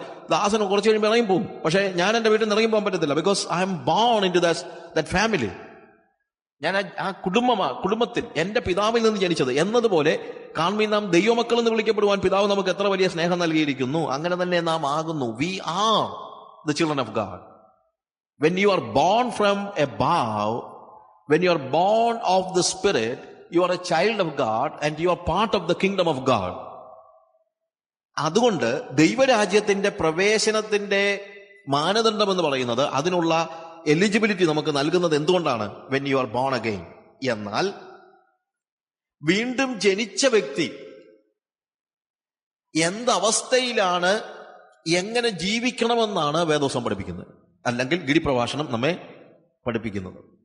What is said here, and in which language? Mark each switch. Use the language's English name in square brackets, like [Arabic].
[Malayalam] ദാസൻ കുറച്ച് കഴിയുമ്പോൾ ഇറങ്ങി പോകും. പക്ഷെ ഞാൻ എന്റെ വീട്ടിൽ നിന്ന് ഇറങ്ങി പോകാൻ പറ്റത്തില്ല. [English] Because I am born in to that family. [Malayalam] ഞാൻ ആ കുടുംബത്തിൽ എന്റെ പിതാവിൽ നിന്ന് ജനിച്ചത് എന്നതുപോലെ കാണുമ്പോൾ നാം ദൈവമക്കൾ എന്ന് വിളിക്കപ്പെടുവാൻ പിതാവ് നമുക്ക് എത്ര വലിയ സ്നേഹം നൽകിയിരിക്കുന്നു. അങ്ങനെ തന്നെ നാം ആകുന്നു. [English] We are the children of God. When you are born from above, when you are born of the Spirit, you are a child of God and you are part of the kingdom of God. [Malayalam] അതുകൊണ്ട് ദൈവരാജ്യത്തിന്റെ പ്രവേശനത്തിന്റെ മാനദണ്ഡം എന്ന് പറയുന്നത്, അതിനുള്ള eligibility നമുക്ക് നൽകുന്നത് എന്തുകൊണ്ടാണ്? [English] When you are born again. [Malayalam] എന്നാൽ വീണ്ടും ജനിച്ച വ്യക്തി എന്തവസ്ഥയിലാണ്, എങ്ങനെ ജീവിക്കണമെന്നാണ് വേദോസം പഠിപ്പിക്കുന്നത്, അല്ലെങ്കിൽ ഗിരിപ്രഭാഷണം നമ്മെ പഠിപ്പിക്കുന്നത്.